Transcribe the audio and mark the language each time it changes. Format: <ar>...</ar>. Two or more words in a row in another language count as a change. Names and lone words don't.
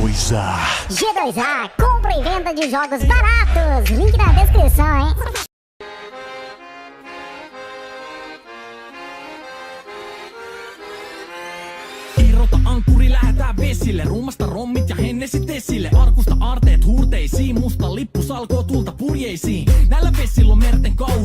<pt>G2A. G2A, compra e venda de jogos baratos. Link na descrição, hein?</pt> <fi>Irrota ankkuri, lähetään vesille. Ruumasta rommit ja hennesit esille. Arkusta aarteet huurteisiin. Musta lippu salkoo tulta purjeisiin. Näillä vesillä on merten kau.</fi>